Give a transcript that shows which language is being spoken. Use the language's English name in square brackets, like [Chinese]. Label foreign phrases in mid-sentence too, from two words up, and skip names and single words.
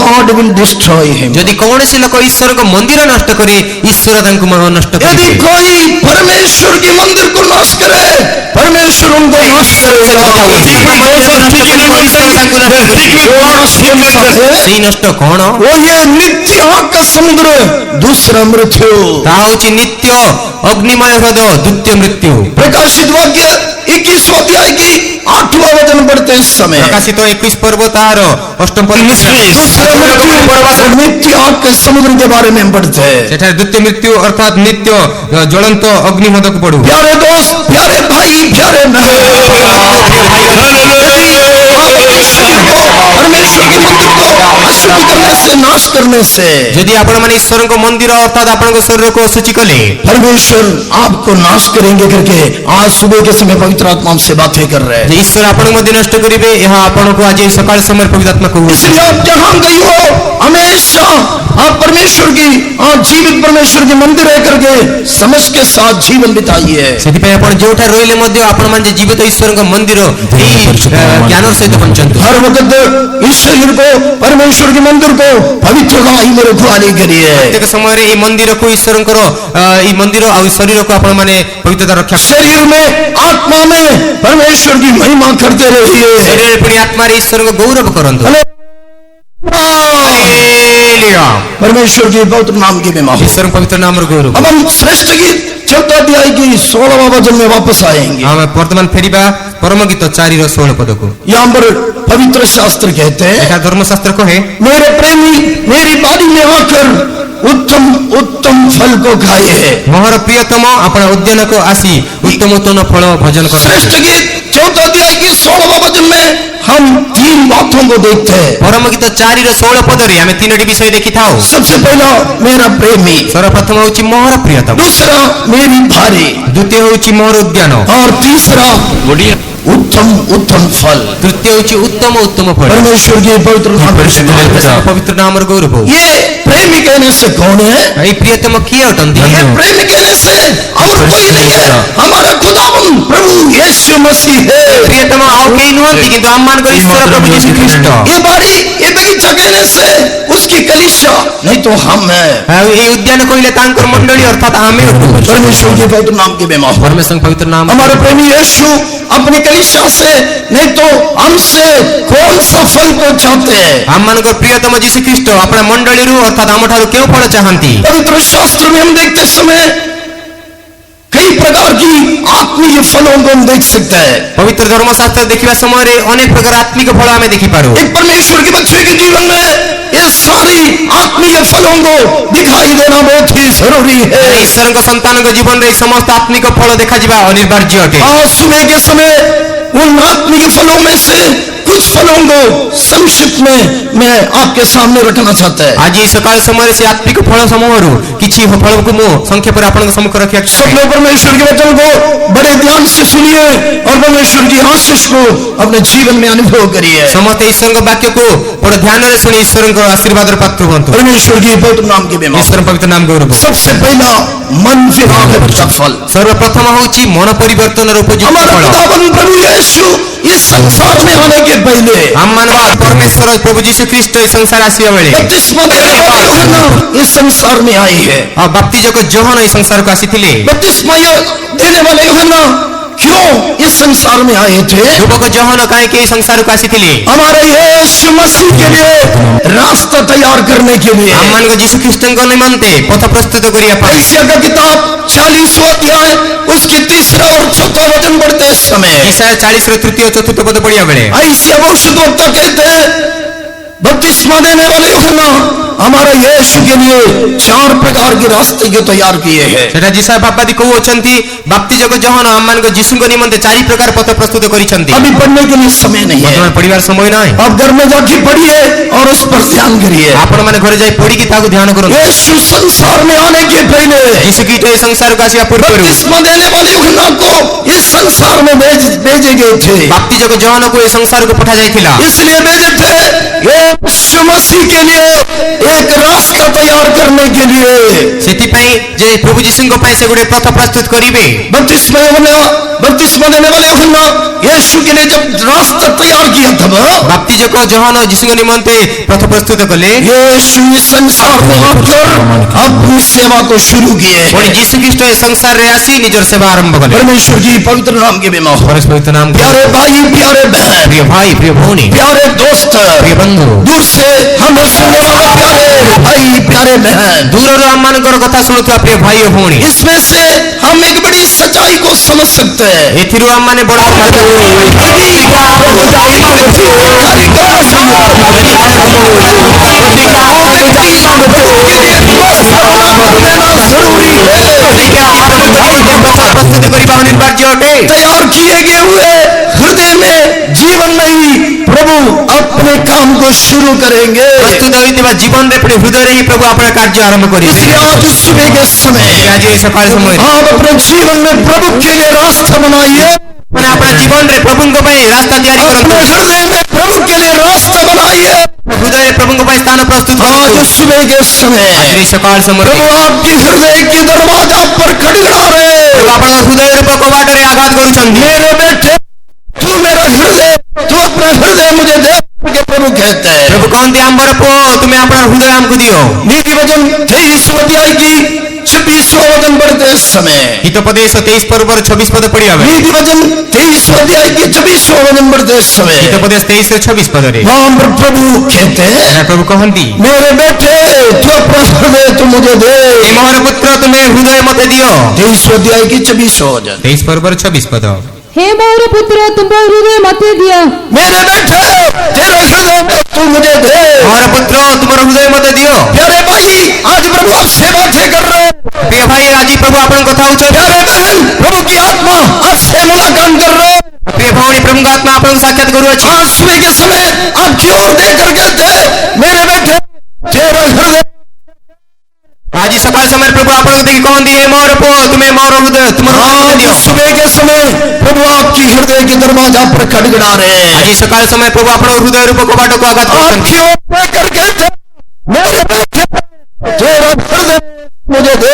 [English] will destroy him. [Odia] ଯଦି କୌଣସି ଲୋକ ଈଶ୍ୱରଙ୍କ ମନ୍ଦିର ନଷ୍ଟ କରେ ଈଶ୍ୱର ତାଙ୍କୁ ନଷ୍ଟ [Hindi] यदि [Odia] କରିବେ [Hindi] कोई परमेश्वर के मंदिर को नाश करे, परमेश्वर उनको नाश करेगा। [Odia] ସେଇ ନଷ୍ଟ କଣ? [Hindi] वो ये नित्य आग का समुद्र, दूसरा मृत्यु। [Odia] ତାହା ହେଉଛି ନିତ୍ୟ ଅଗ୍ନିମୟ ହ୍ରଦ ଦ୍ୱିତୀୟ ମୃତ୍ୟୁ। [Hindi] प्रकाशित वाक्य 21 अध्याय की 8वां वचन पढ़ते हैं इस समय। [Odia] ପ୍ରକାଶିତ 21 ପର୍ବ ତାହାର ଅଷ୍ଟମ ପର୍ବ [Hindi] नित्य आग के समुद्र के बारे में पढ़ते हैं। [Odia] ସେଠାରେ ଦ୍ୱିତୀୟ ମୃତ୍ୟୁ ଅର୍ଥାତ୍ ନିତ୍ୟ ଜ୍ୱଳନ୍ତ ଅଗ୍ନି ହ୍ରଦକୁ ପଢୁ। [Hindi] प्यारे दोस्त, प्यारे भाई, प्यारे बहन, परमेश्वर के मंदिर को अशुद्ध करने से, नाश करने से, [Odia] ଯଦି ଆପଣମାନେ ଈଶ୍ୱରଙ୍କ ମନ୍ଦିର ଅର୍ଥାତ୍ ଆପଣଙ୍କ ଶରୀରକୁ ଅଶୁଚି କଲେ [Hindi] परमेश्वर आपको नाश करेंगे करके आज सुबह के समय पवित्र आत्मा हमसे बातें कर रहे हैं। [Odia] ଯେ ଈଶ୍ୱର ଆପଣଙ୍କୁ ମଧ୍ୟ ନଷ୍ଟ କରିବେ ଏହା ଆପଣଙ୍କୁ ଆଜି ଏହି ସକାଳ ସମୟରେ ପବିତ୍ର ଆତ୍ମା କହୁଛି। [Hindi] इसलिए आप जहां गई हो हमेशा आप परमेश्वर की जीवित परमेश्वर के मंदिर रह करके समझ के साथ जीवन बिताइए। [Odia] ସେଥିପାଇଁ ଆପଣ ଯେଉଁଠାରେ ରହିଲେ ମଧ୍ୟ ଆପଣମାନେ ଯେ ଜୀବିତ ଈଶ୍ୱରଙ୍କ ମନ୍ଦିର ଏହି ଜ୍ଞାନର ସହିତ ବଞ୍ଚନ୍ତୁ। [Hindi] हर वक्त इस शरीर को, परमेश्वर के मंदिर को पवित्र गाई में रखवाली करिए। [Odia] ପ୍ରତ୍ୟେକ ସମୟରେ ଏହି ମନ୍ଦିରକୁ ଈଶ୍ୱରଙ୍କର ଏହି ମନ୍ଦିର ଆଉ ଶରୀରକୁ ଆପଣମାନେ ପବିତ୍ରତା ରକ୍ଷା [Hindi] शरीर में, आत्मा में परमेश्वर की महिमा करते रहिए। [Odia] ଶରୀରରେ ପୁଣି ଆତ୍ମାରେ ଈଶ୍ୱରଙ୍କ ଗୌରବ କରନ୍ତୁ। [Hindi] परमेश्वर के पवित्र नाम की महिमा हो। [Odia] ଈଶ୍ୱରଙ୍କ ପବିତ୍ର ନାମର ଗୌରବ। [Hindi] अब हम श्रेष्ठ गीत 14 अध्याय की 16वां वचन में वापस आएंगे। [Odia] ଆମେ ବର୍ତ୍ତମାନ ଫେରିବା ପରମ ଗୀତ 4ର 16 ପଦକୁ। [Hindi] यहाँ पर पवित्र शास्त्र कहते हैं, [Odia] ଏହା ଧର୍ମଶାସ୍ତ୍ର କହେ [Hindi] मेरे प्रेमी मेरी बारी में आकर उत्तम उत्तम फल को खाए। [Odia] ମୋର ପ୍ରିୟତମ ଆପଣ ଉଦ୍ୟାନକୁ ଆସି ଉତ୍ତମ ଉତ୍ତମ ଫଳ ଭୋଜନ କରନ୍ତୁ। [Hindi] श्रेष्ठ गीत 14 अध्याय की 16वां वचन में हम 3 बातों को देखते हैं। [Odia] ପରମ ଗୀତ 4ର 16 ପଦରେ ଆମେ ତିନୋଟି ବିଷୟ ଦେଖିଥାଉ। [Hindi] सबसे पहला मेरा प्रेमी, [Odia] ସର୍ବପ୍ରଥମ ହେଉଛି ମୋର ପ୍ରିୟତମ, [Hindi] दूसरा मेरी भारी, [Odia] ଦ୍ୱିତୀୟ ହେଉଛି ମୋର ଉଦ୍ୟାନ, [Hindi] और तीसरा उत्तम उत्तम फल। [Odia] ତୃତୀୟ ହେଉଛି ଉତ୍ତମ ଉତ୍ତମ ଫଳ। [Hindi] परमेश्वर की पवित्र नाम की महिमा। [Odia] ପବିତ୍ର ନାମର ଗୌରବ। [Hindi] ये प्रेमी कहने से कौन है? [Odia] ଏହି ପ୍ରିୟତମ କିଏ ଅଟନ୍ତି? [Hindi] ये प्रेमी कहने से और कोई नहीं है, हमारा खुदावन प्रभु यीशु मसीह है। [Odia] ପ୍ରିୟତମ ଆଉ କେହି ନୁହନ୍ତି କିନ୍ତୁ ଆମମାନଙ୍କର ଈଶ୍ୱର ପ୍ରଭୁ ଯୀଶୁ ଖ୍ରୀଷ୍ଟ। [Hindi] ये बारी, ये बगीचा कहने से उसकी कलीसिया, नहीं तो हम है। [Odia] ଆଉ ଏହି ଉଦ୍ୟାନ କହିଲେ ତାଙ୍କର ମଣ୍ଡଳୀ ଅର୍ଥାତ୍ ଆମେ ଅଟୁ। [Hindi] परमेश्वर के पवित्र नाम की महिमा हो। [Odia] ପରମେଶ୍ୱରଙ୍କ ପବିତ୍ର ନାମ। [Hindi] हमारे प्रेमी यीशु अपनी कलीसिया से, नहीं तो हमसे कौन सा फल को चाहते हैं? [Odia] ଆମମାନଙ୍କର ପ୍ରିୟତମ ଯୀଶୁ ଖ୍ରୀଷ୍ଟ ଆପଣା ମଣ୍ଡଳୀରୁ ଅର୍ଥାତ୍ ଆମଠାରୁ କେଉଁ ଫଳ ଚାହାନ୍ତି? [Hindi] पवित्र शास्त्र में हम देखते समय कई प्रकार की आत्मीय फलों को हम देख सकते हैं। [Odia] ପବିତ୍ର ଧର୍ମଶାସ୍ତ୍ର ଦେଖିବା ସମୟରେ ଅନେକ ପ୍ରକାର ଆତ୍ମିକ ଫଳ ଆମେ ଦେଖିପାରୁ। [Hindi] एक परमेश्वर के बच्चे के जीवन में ये सारी आत्मीय फलों को दिखाई देना बहुत ही जरूरी है। [Odia] ଈଶ୍ୱରଙ୍କ ସନ୍ତାନଙ୍କ ଜୀବନରେ ଏହି ସମସ୍ତ ଆତ୍ମିକ ଫଳ ଦେଖାଯିବା ଅନିବାର୍ଯ୍ୟ ଅଟେ। [Hindi] आज सुबह के समय उन आत्मिक फलों में से कुछ फलों को संक्षिप्त में मैं आपके सामने रखना चाहता है। [Odia] ଆଜି ସକାଳ ସମୟରେ ସେ ଆତ୍ମିକ ଫଳ ସମୂହରୁ କିଛି ଫଳକୁ ମୁଁ ସଂକ୍ଷେପରେ ଆପଣଙ୍କ ସମ୍ମୁଖ ରଖିବାକୁ [Hindi] सब [Odia] ଚାହେଁ। [Hindi] लोग परमेश्वर के वचन को बड़े ध्यान से सुनिए और परमेश्वर की आशीष को अपने जीवन में अनुभव करिए। [Odia] ସମସ୍ତେ ଈଶ୍ୱରଙ୍କ ବାକ୍ୟକୁ ବଡ଼ ଧ୍ୟାନରେ ଶୁଣି ଈଶ୍ୱରଙ୍କ ଆଶୀର୍ବାଦର ପାତ୍ର ହୁଅନ୍ତୁ। [Hindi] परमेश्वर की पवित्र नाम की महिमा। [Odia] ଈଶ୍ୱରଙ୍କ ପବିତ୍ର ନାମ ଗୌରବ। [Hindi] सबसे पहला मन फिराने का फल। [Odia] ସର୍ବପ୍ରଥମ ହେଉଛି ମନ ପରିବର୍ତ୍ତନର ଉପଯୁକ୍ତ [Hindi] हमारा [Odia] ଫଳ। [Hindi] खुदावन प्रभु यीशु इस संसार में आने के पहले [Odia] ଆମମାନଙ୍କ ପରମେଶ୍ୱର ପ୍ରଭୁ ଯୀଶୁ ଖ୍ରୀଷ୍ଟ ଏହି ସଂସାର ଆସିବା ବେଳେ [Hindi] बपतिस्मा देने वाले यूहन्ना इस संसार में आई है। [Odia] ଆଉ ବାପ୍ତିଜକ ଯୋହନ ଏହି ସଂସାରକୁ ଆସିଥିଲେ। [Hindi] बपतिस्मा देने वाले यूहन्ना क्यों इस संसार में आए थे? [Odia] ଯୁବକ ଯୋହନ କାହିଁକି ଏହି ସଂସାରକୁ ଆସିଥିଲେ? [Hindi] हमारे यीशु मसीह के लिए रास्ता तैयार करने के लिए। [Odia] ଆମମାନଙ୍କ ଯୀଶୁ ଖ୍ରୀଷ୍ଟଙ୍କ ନିମନ୍ତେ ପଥ ପ୍ରସ୍ତୁତ କରିବା ପାଇଁ। [Hindi] यशायाह का किताब 40वां अध्याय उसके 3रा और 4था वचन पढ़ते इस समय [Odia] ଈଶାୟା 40ର 3ୟ ଓ 4ଥ ପଦ ପଢିବା ବେଳେ [Hindi] ऐसे भविष्यद्वक्ता कहते हैं बपतिस्मा देने वाले यूहन्ना हमारा यीशु के लिए 4 प्रकार के रास्ते के तैयार किए हैं। [Odia] ସେଟା ଯିଶା ବାପାଦି କହୁଅଛନ୍ତି ବାପ୍ତିଜକ ଯୋହନ ଆମମାନଙ୍କ ଯୀଶୁଙ୍କ ନିମନ୍ତେ 4 ପ୍ରକାର ପଥ ପ୍ରସ୍ତୁତ କରିଛନ୍ତି। [Hindi] अभी पढ़ने के लिए समय नहीं है, [Odia] ବର୍ତ୍ତମାନ ପଢିବାର ସମୟ ନାହିଁ। [Hindi] आप घर में जाके पढ़िए और उस पर ध्यान करिए। [Odia] ଆପଣମାନେ ଘରେ ଯାଇ ପଢିକି ତାକୁ ଧ୍ୟାନ କରନ୍ତୁ। [Hindi] यीशु संसार में आने के पहले [Odia] ଯୀଶୁ ଖ୍ରୀଷ୍ଟ ଏହି ସଂସାରକୁ ଆସିବା ପୂର୍ବରୁ [Hindi] बपतिस्मा देने वाले यूहन्ना को इस संसार में भेजे गए थे। [Odia] ବାପ୍ତିଜକ ଯୋହନକୁ ଏହି ସଂସାରକୁ ପଠାଯାଇଥିଲା। [Hindi] इसलिए भेजे थे यीशु मसीह के लिए एक रास्ता तैयार करने के लिए [Odia] ସେଥିପାଇଁ ଯେ ପ୍ରଭୁ ଯୀଶୁଙ୍କ ପାଇଁ ସେ ଗୋଟେ ପଥ ପ୍ରସ୍ତୁତ କରିବେ। [Hindi] बपतिस्मा देने वाले यूहन्ना यीशु के लिए जब रास्ता तैयार किया तब [Odia] ବାପ୍ତିଜକ ଯୋହାନ ଯୀଶୁଙ୍କ ନିମନ୍ତେ ପଥ ପ୍ରସ୍ତୁତ କଲେ। [Hindi] यीशु इस संसार में आकर अपनी सेवा को शुरू किए। [Odia] ପୁଣି ଯୀଶୁ ଖ୍ରୀଷ୍ଟ ଏ ସଂସାରରେ ଆସି ନିଜର ସେବା ଆରମ୍ଭ କଲେ। [Hindi] परमेश्वर की पवित्र नाम के बिना [Odia] ପରସ୍ପର ନାମ [Hindi] प्यारे भाई, प्यारे बहन, [Odia] ପ୍ରିୟ ଭାଇ, ପ୍ରିୟ ଭଉଣୀ, [Hindi] प्यारे दोस्त, [Odia] ପ୍ରିୟ ବନ୍ଧୁ, [Hindi] दूर से हमें सुनने वाले प्यारे भाई, प्यारे बहन, [Odia] ଦୂରରୁ ଆମମାନଙ୍କର କଥା ଶୁଣୁଥିବା ପ୍ରିୟ ଭାଇ ଓ ଭଉଣୀ, [Hindi] इसमें से हम एक बड़ी सच्चाई को समझ सकते हैं। [Odia] ଏଥିରୁ ଆମମାନେ ବଡ଼ ପ୍ରସ୍ତୁତ କରିବା ଅନିବାର୍ଯ୍ୟ ଅଟେ। [Hindi] तैयार किए गए हुए हृदय में जीवन नहीं, प्रभु अपने काम को शुरू करेंगे। [Odia] ପ୍ରସ୍ତୁତ ହୋଇଥିବା ଜୀବନରେ ପୁଣି ହୃଦୟରେ ହିଁ ପ୍ରଭୁ ଆପଣଙ୍କ କାର୍ଯ୍ୟ ଆରମ୍ଭ କରିବେ। [Hindi] इसलिए आज सुबह के समय [Odia] ଆଜି ଏ ସକାଳ ସମୟରେ [Hindi] आप अपने जीवन में प्रभु के लिए रास्ता बनाइए। [Odia] ମାନେ ଆପଣ ଜୀବନରେ ପ୍ରଭୁଙ୍କ ପାଇଁ ରାସ୍ତା ତିଆରି [Hindi] अपने [Odia] କରନ୍ତୁ। [Hindi] हृदय में प्रभु के लिए रास्ता बनाइए। [Odia] ହୃଦୟରେ ପ୍ରଭୁଙ୍କ ପାଇଁ ସ୍ଥାନ ପ୍ରସ୍ତୁତ [Hindi] आज [Odia] କରନ୍ତୁ। [Hindi] सुबह के समय [Odia] ଆଜି ସକାଳ ସମୟରେ [Hindi] प्रभु आपके हृदय के दरवाजा पर खड़खड़ा रहे। [Odia] ପ୍ରଭୁ ଆପଣଙ୍କ ହୃଦୟ ରୂପ କବାଟରେ ଆଘାତ କରୁଛନ୍ତି। [Hindi] मेरे बेटे, तू मेरा हृदय, तू अपना हृदय मुझे दे के प्रभु कहते हैं। [Odia] ପ୍ରଭୁ କହନ୍ତି ଆମ୍ବର ପୁଅ ତୁମେ ଆପଣଙ୍କ ହୃଦୟ ଆମକୁ ଦିଅ। [Hindi] नीति वचन 23 अध्याय की 26वां वचन पढ़ते इस समय [Odia] ହିତୋପଦେଶ 23 ପର୍ବର 26 ପଦ ପଢିବା ବେଳେ [Hindi] नीति वचन 23 अध्याय की 26वां वचन पढ़ते इस समय [Odia] ହିତୋପଦେଶ 23 ର 26 ପଦରେ [Hindi] वहां पर प्रभु कहते हैं, [Odia] ପ୍ରଭୁ କହନ୍ତି [Hindi] मेरे बेटे, तू अपना हृदय तू मुझे दे। [Odia] ଏ ମୋର ପୁତ୍ର ତୁମେ ହୃଦୟ ମୋତେ ଦିଅ। [Hindi] 23 अध्याय की 26वां वचन [Odia] 23 ପର୍ବର 26 ପଦ हे ମୋର ପୁତ୍ର ତୁମ୍ଭ ହୃଦୟ ମୋତେ ଦିଅ। [Hindi] मेरे बेटे, तेरा हृदय तू मुझे दे। [Odia] ମୋର ପୁତ୍ର ତୁମର ହୃଦୟ ମୋତେ ଦିଅ। [Hindi] प्यारे भाई, आज प्रभु आप सेवा थे कर रहे हैं। [Odia] ପ୍ରିୟ ଭାଇ ଆଜି ପ୍ରଭୁ ଆପଣଙ୍କ କଥା ହଉଛନ୍ତି। [Hindi] प्यारे बहन, प्रभु की आत्मा आपसे मुलाकात कर रहे हैं। [Odia] ପ୍ରିୟ ଭଉଣୀ ପ୍ରଭୁଙ୍କ ଆତ୍ମା ଆପଣଙ୍କୁ ସାକ୍ଷାତ କରୁଅଛି। [Hindi] आज सुबह के समय आपकी ओर देखकर कहते हैं, मेरे बेटे, तेरा हृदय। [Odia] ଆଜି ସକାଳ ସମୟରେ ପ୍ରଭୁ ଆପଣଙ୍କୁ ଦେଖି କହନ୍ତି ଏ ମୋର ପୁଅ ତୁମେ ମୋର ହୃଦୟ ତୁମର ହୃଦୟ [Hindi] आज [Odia] ଦିଅ। [Hindi] सुबह के समय प्रभु आपकी हृदय के दरवाजा पर खड़खड़ा रहे हैं। [Odia] ଆଜି ସକାଳ ସମୟ ପ୍ରଭୁ ଆପଣଙ୍କ ହୃଦୟ ରୂପ କବାଟକୁ ଆଘାତ କରୁଛନ୍ତି। [Hindi] आपकी ओर देखकर कहते हैं, मेरे बेटे, तेरा हृदय मुझे दे।